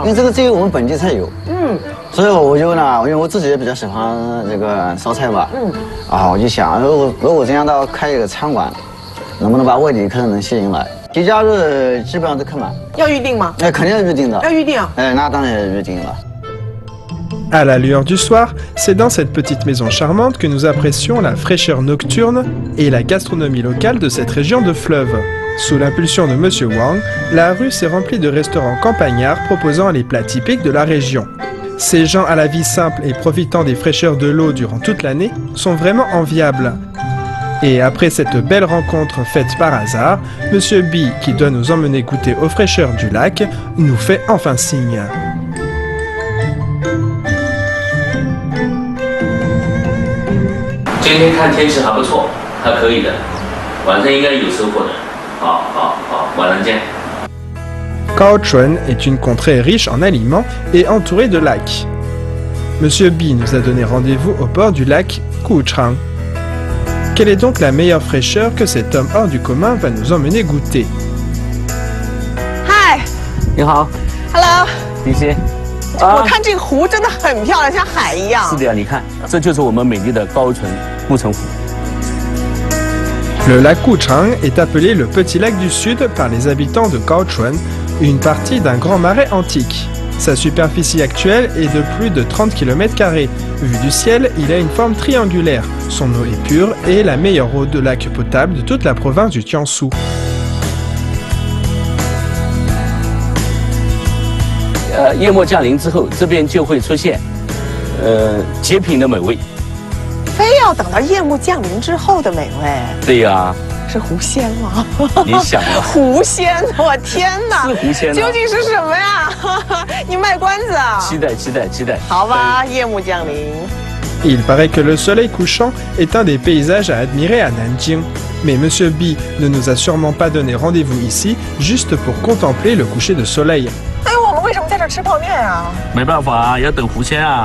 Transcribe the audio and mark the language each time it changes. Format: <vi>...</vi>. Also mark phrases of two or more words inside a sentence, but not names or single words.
<zh>因为这个只有我们本地才有，所以我就呢，因为我自己也比较喜欢这个烧菜吧，我就想，如果这样的开一个餐馆，能不能把外地客人能吸引来？节假日基本上都客满，要预定吗？哎，肯定要预定的，要预定啊，哎，那当然要预定了。</zh> <fr>À la lueur du soir, c'est dans cette petite maison charmante que nous apprécions la fraîcheur nocturne et la gastronomie locale de cette région de fleuve. Sous l'impulsion de Monsieur Wang, la rue s'est remplie de restaurants campagnards proposant les plats typiques de la région. Ces gens à la vie simple et profitant des fraîcheurs de l'eau durant toute l'année sont vraiment enviables. Et après cette belle rencontre faite par hasard, Monsieur B, qui doit nous emmener goûter aux fraîcheurs du lac, nous fait enfin signe.</fr> <zh>今天看天气还不错，还可以的，晚上应该有收获的。好，晚上见。</zh> <fr>Kaohsiung est une contrée riche en aliments et entourée de lacs. Monsieur B nous a donné rendez-vous au bord du lac Kuchang. Quelle est donc la meilleure fraîcheur que cet homme hors du commun va nous emmener goûter?</fr> <zh>Hi，你好，Hello，李欣。我看这个湖真的很漂亮，像海一样。是的呀，你看，这就是我们美丽的高淳护城湖。</zh> <fr>Le lac Kuchang est appelé le petit lac du Sud par les habitants de Kaohsiung, une partie d'un grand marais antique. Sa superficie actuelle est de plus de 30 km². Vu du ciel, il a une forme triangulaire. Son eau est pure et la meilleure eau de lac potable de toute la province du Jiangsu.</fr> <zh>夜幕降临之后，这边就会出现极品的美味。非要等到夜幕降临之后的美味？对呀，是狐仙吗？你想啊，狐仙！我天哪，是狐仙，究竟是什么呀？你卖关子啊？期待。好吧，夜幕降临。</zh> <fr>Il paraît que le soleil couchant est un des paysages à admirer à Nanjing. Mais Monsieur B ne nous a sûrement pas donné rendez-vous ici juste pour contempler le coucher de soleil.</fr> <zh>哎，我们为什么在这吃泡面啊？没办法啊，要等狐仙啊。</zh>